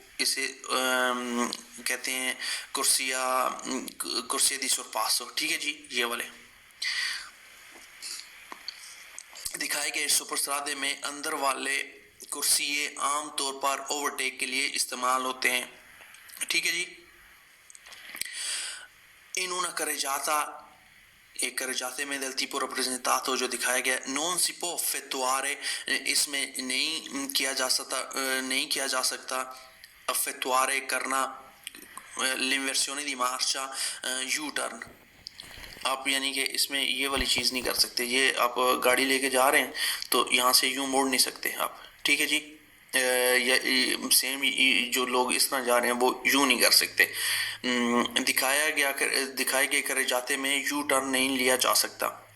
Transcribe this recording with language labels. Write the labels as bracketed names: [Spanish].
[Hindi] इसे कहते हैं कुर्सिया दी sorpasso। ठीक है जी, ये वाले दिखाए गए सुपरस्ट्रादे में अंदर वाले कुर्सिये आम तौर पर ओवरटेक के लिए इस्तेमाल होते हैं। ठीक है जी। [Italian] in una carreggiata [Hindi] एक carreggiate में [Italian] del tipo rappresentato [Hindi] जो दिखाया गया [Italian] non si può effettuare, [Hindi] इसमें नहीं किया जा सकता [Italian] effettuare [Hindi] करना [Italian] l'inversione di marcia, U-turn। [Hindi] आप यानी कि इसमें ये वाली चीज़ नहीं कर सकते। ये आप गाड़ी लेके जा रहे हैं तो यहाँ से यूँ मोड़ नहीं सकते आप। ठीक है जी। या सेम जो लोग इस तरह जा रहे हैं वो यूँ नहीं कर सकते। दिखाए गए करे जाते में यू टर्न नहीं लिया जा सकता।